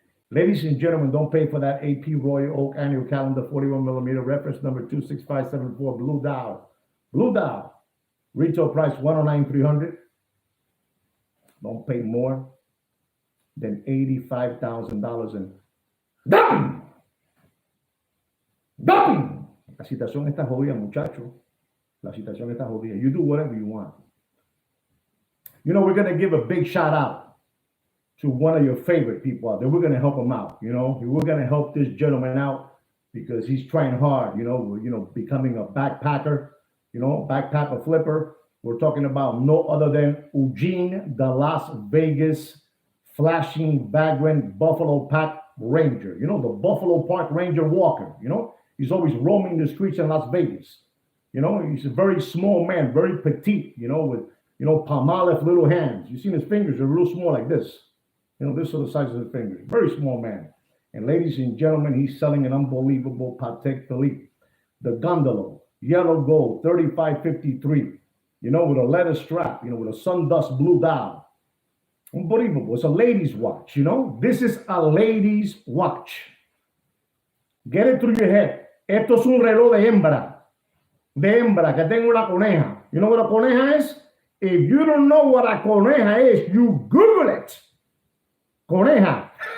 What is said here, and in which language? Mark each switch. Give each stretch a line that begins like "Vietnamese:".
English: Ladies and gentlemen, don't pay for that AP Royal Oak annual calendar 41 millimeter, reference number 26574, blue dial. Blue dial. Retail price 109,300. Don't pay more than $85,000 in dumping. Dumping.
Spanish: La situación está jodida, muchacho. La situación está jodida.
English: You do whatever you want. You know, we're going to give a big shout out to one of your favorite people out there. We're going to help him out. You know, we're going to help this gentleman out because he's trying hard, becoming a backpacker, backpacker flipper. We're talking about no other than Eugene, the Las Vegas flashing vagrant Buffalo Park Ranger. You know, the Buffalo Park Ranger walker. You know, he's always roaming the streets in Las Vegas. You know, he's a very small man, very petite, with palmolive little hands. You see his fingers are real small like this. This sort of size of his fingers. Very small man. And ladies and gentlemen, he's selling an unbelievable Patek Philippe. The Gondolo, yellow gold, 3553. With a leather strap, with a sundust blue dial. Unbelievable. It's a ladies' watch, This is a ladies' watch. Get it through your head.
Spanish: Esto es un reloj de hembra. De hembra, que tengo una coneja.
English: You know what a coneja is? If you don't know what a coneja is, you Google it. Coneja.